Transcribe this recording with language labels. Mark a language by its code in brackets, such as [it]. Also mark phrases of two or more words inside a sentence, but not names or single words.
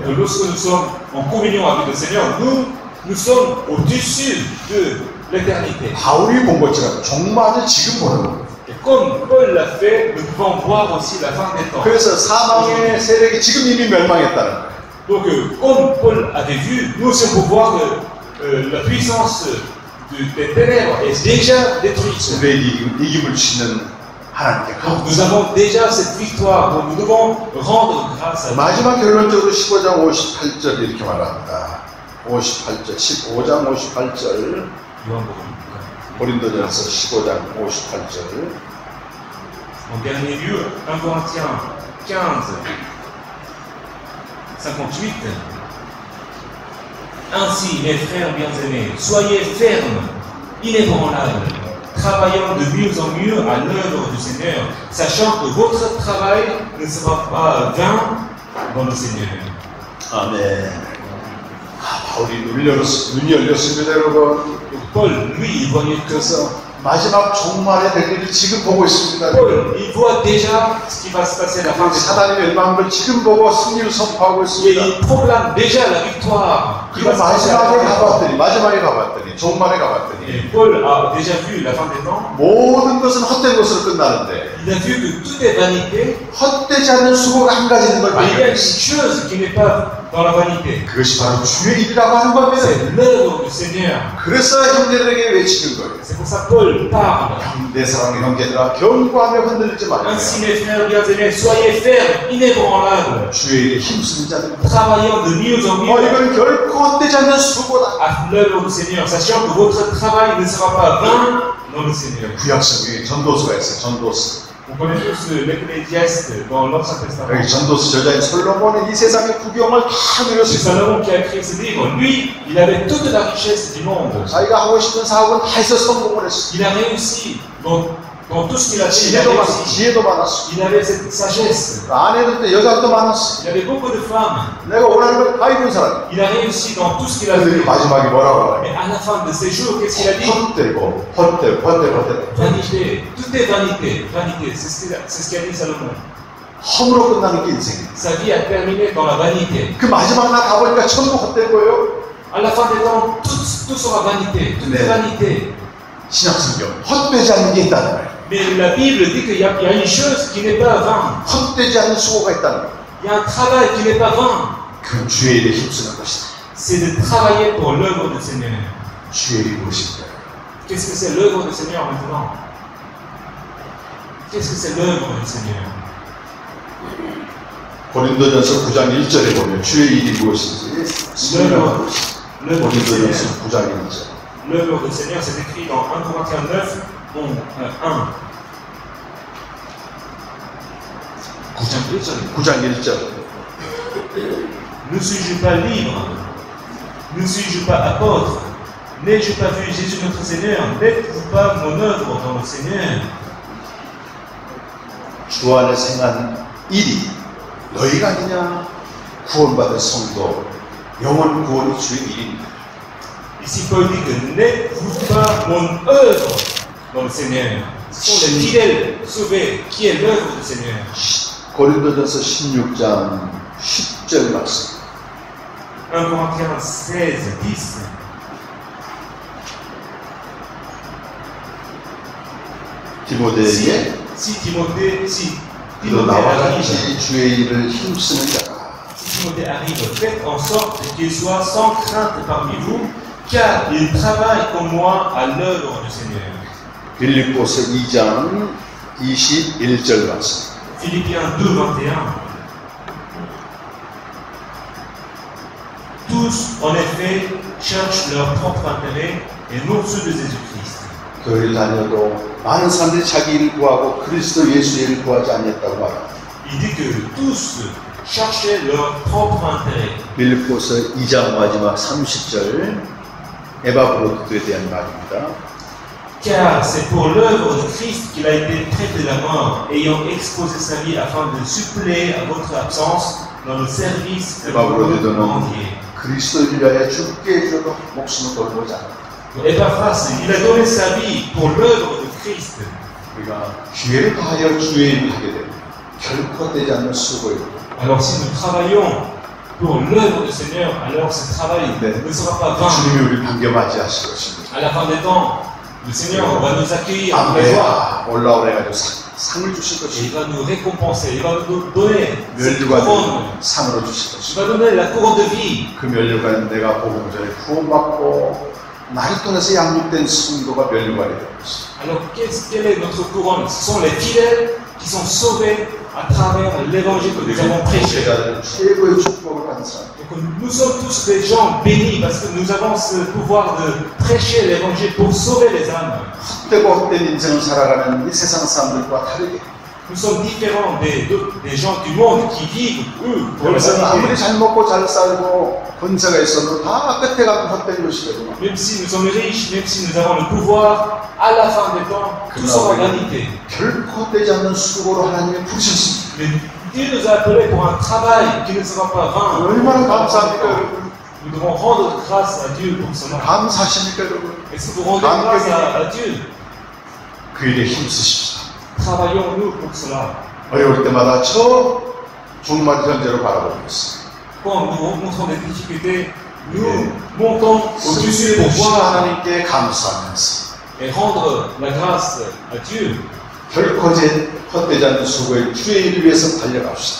[fr] Donc, lorsque nous sommes en communion avec le Seigneur, nous sommes au-dessus de l'éternité. [ko] 바울이 본 것처럼 종말을 지금 보는 겁니다. [fr] Et comme Paul l'a fait, nous pouvons voir aussi la fin des temps. [ko] 그래서 사망의 세력이 지금 이미 멸망했다는 거예요. [fr] Donc, comme Paul avait vu, nous aussi on peut voir que la puissance des ténèbres est déjà détruite. [ko] 우리에게 이김을 주시는 하나님께 [fr] Donc, nous avons déjà cette victoire, donc nous devons rendre grâce à Dieu. [ko] 마지막 결론적으로 15장 58절 이렇게 말합니다. 58절, 15장 58절 고린도전서 15장 58절 [fr] En dernier lieu, 1 Corinthiens 15, 58. Ainsi, mes frères bien-aimés, soyez fermes, inébranlables, travaillant de mieux en mieux à l'œuvre du Seigneur, sachant que votre travail ne sera pas vain dans le Seigneur. [ko] 아멘. 바울이 눈이 열렸습니다, 여러분. [fr] Paul, lui, il voyait que ça. [ko] 그래서 마지막 종말의 될 일을 지금 보고 있습니다. [fr] Paul, il voit déjà ce qui va se passer à la fin des temps. [ko] 사단이 멸망한 걸 지금 보고 승리를 선포하고 [fr] Et [ko] 있습니다. [fr] il proclame déjà la victoire. qui [ko] 그리고 [fr] va se passer à la fin des temps. [ko] 마지막에 가봤더니 종말에 가봤더니 [fr] Et Paul a déjà vu la fin des temps. [ko] 모든 것은 헛된 것으로 끝나는데 [fr] Il a vu que tout est vanité. [ko] 헛되지 않는 수고가 한 가지 있는 걸 [fr] Mais il y a une [ko] 발견했어요. [fr] chose qui n'est pas dans la vanité. [ko] 그것이 바로 주의 일이라고 하는 겁니다. [fr] C'est l'œuvre du Seigneur. [ko] 그래서 형제들에게 외치는 거예요. [fr] C'est pour ça que Paul parle. [ko] 내 사랑의 형제들아 견고하며 흔들리지 말아요. [fr] Ainsi, mes frères bien-aimés, soyez fermes, inébranlables, [ko] 주의 일에 힘쓰는 자들. [fr] travaillant de mieux en mieux [ko] 이건 결코 헛되지 않는 수고다. [fr] à l'œuvre du Seigneur, sachant que votre travail ne sera pas vain dans le Seigneur. [ko] 구약성에 전도서가 있어요. 전도서. [fr] Vous connaissez tous l'Ecclésiaste dans l'Ancien Testament. [ko] 여기 전도서 저자인 솔로몬은 이 세상의 구경을 다 [fr] C'est [ko] 누렸습니다. [fr] Salomon qui a écrit ce livre. Lui, il avait toute la richesse du monde. [ko] 자기가 하고 싶은 사업은 다 해서 성공을 했어요. [fr] Il a réussi dans tout ce qu'il a fait. Il a [ko] 지혜도 많았어. [fr] réussi. [ko] 지혜도 많았어. [fr] Il avait cette sagesse. [ko] 아내들도 여자도 많았어. [fr] Il avait beaucoup de femmes. [ko] 내가 원하는 걸 다 이룬 사람. [fr] Il a réussi dans tout ce qu'il a [ko] 그런데 [fr] fait. [ko] 마지막에 뭐라고 [fr] Mais [ko] 해요? [fr] à la fin de ses jours, qu'est-ce qu'il a dit? [ko] 헛되고 헛되고 헛되고 [fr] Vanité. Tout est vanité. Vanité. C'est ce qu'a dit Salomon. [ko] 험으로 끝나는 게 인생이에요. [fr] Sa vie a terminé dans la vanité. [ko] 그 마지막 날 가보니까 전부 헛된 거예요. [fr] À la fin des temps, tout sera vanité. Tout est vanité. [ko] 신약성경 헛되지 않는 게 있다는 거예요. [fr] Mais la Bible dit qu'il y a une chose qui n'est pas vain. [ko] 헛되지 않는 수고가 있다는 거예요. [fr] Il y a un travail qui n'est pas vain. [ko] 그건 주의 일에 힘쓰는 것이다. [fr] C'est de travailler pour l'œuvre du Seigneur. [ko] 주의 일이 무엇인가? [fr] Qu'est-ce que c'est l'œuvre du Seigneur maintenant? Qu'est-ce que c'est l'œuvre du Seigneur? [ko] 고린도전서 9장 1절에 보면 주의 일이 무엇인지 설명하고 있습니다. [fr] L'œuvre du Seigneur. [ko] 고린도전서 9장 1절. [fr] L'œuvre du Seigneur, c'est écrit dans 1 Corinthiens 9, 1. [ko] 9장 1절. [fr] Ne suis-je pas libre? Ne suis-je pas apôtre? N'ai-je pas vu Jésus notre Seigneur? N'êtes-vous pas mon œuvre dans le Seigneur? [ko] 주 안에 생한 일이 너희가 아니냐? 구원받은 성도 영원 구원이 주의 일입니다. [fr] Ici, Paul dit que n'êtes-vous pas mon œuvre dans le Seigneur? Ce sont les fidèles sauvés qui est l'œuvre du Seigneur. [ko] 고린도전서 16장 10절 말씀. [fr] 1 Corinthiens 16, 10. [ko] 디모데에게 [fr] Si Timothée [ko] 너 나와 [fr] arrive, [ko] 같이 주의 일을 힘쓰는 자가 [fr] si Timothée arrive, faites en sorte qu'il soit sans crainte parmi vous, car il travaille comme moi à l'œuvre du Seigneur. [ko] 빌립보서 2장 21절 말씀. [fr] Philippiens 2, 21. Tous, en effet, cherchent leur propre intérêt et non ceux de Jésus-Christ. [ko] 교회를 다녀도 많은 사람들이 자기 일을 구하고 그리스도 예수의 일을 구하지 않았다고 말합니다. [fr] Il dit que tous cherchaient leur propre intérêt. [ko] 빌립보서 2장 마지막 30절 에바브로드에 대한 말입니다. [fr] Car c'est pour l'œuvre de Christ qu'il a été traité de la mort, ayant exposé sa vie afin de suppléer à votre absence dans le service de votre entier. [ko] 그리스도를 위하여 죽게 해주려고 목숨을 걸고자 합니다. [fr] Epaphras, il a donné sa vie pour l'œuvre de Christ. [ko] 우리가 기회를 다하여 주의 일을 하게 되면 결코 되지 않는 수고입니다. [fr] Alors si nous travaillons pour l'œuvre du Seigneur, alors ce travail ne sera pas vain. [ko] 주님이 우리 반겨맞이 하실 것입니다. [fr] À la fin des temps, le Seigneur va nous accueillir avec joie. [ko] 올라오래 가지고 상을 주실 [fr] Et il [ko] 것입니다. [fr] va nous récompenser, il va nous donner cette [ko] 멸류관 [fr] couronne. [ko] 상으로 주실 [fr] Il [ko] 것입니다. [fr] va donner la couronne de vie. [ko] 그 멸류관 내가 복음 전에 구원받고 나를 통해서 양육된 성도가 멸류관이 되는 것입니다. [fr] Alors quelle est notre couronne? Ce sont les fidèles qui sont sauvés à travers l'évangile que nous avons prêché. [ko] 최고의 축복을 받은 사람. [fr] Donc, nous sommes tous des gens bénis parce que nous avons ce pouvoir de prêcher l'évangile pour sauver les âmes. [ko] 헛되고 헛된 인생을 살아가는 이 세상 사람들과 다르게 [fr] Nous sommes différents des gens du monde qui vivent, eux, pour la [ko] 여기서는 아무리 [fr] vanité. [ko] 잘 먹고 잘 살고 권세가 있어도 다 끝에 가면 헛된 것이거든요. [fr] Même si nous sommes riches, même si nous avons le pouvoir, à la fin des temps, tout sera vanité. [ko] 결코 떼지 않는 수고로 하나님이 부르셨습니다. [fr] Mais Dieu nous a appelés pour un travail qui ne sera pas vain. [ko] 얼마나 감사합니까, 여러분? [fr] Nous devons rendre grâce à Dieu pour cela. [ko] 감사하십니까, 여러분? [fr] Est-ce que vous rendez grâce à Dieu? [ko] 그 일에 힘쓰십시다. [fr] Travaillons-nous pour cela. [ko] 어려울 때마다 저 종말 현재로 바라보겠습니다. [fr] Quand nous rencontrons des difficultés, nous montons au-dessus pour voir [ko] 하나님께 감사하면서 [fr] et rendre la grâce à Dieu. [ko] 결코 헛되지 않는 수고에 주의 일을 위해서 달려갑시다.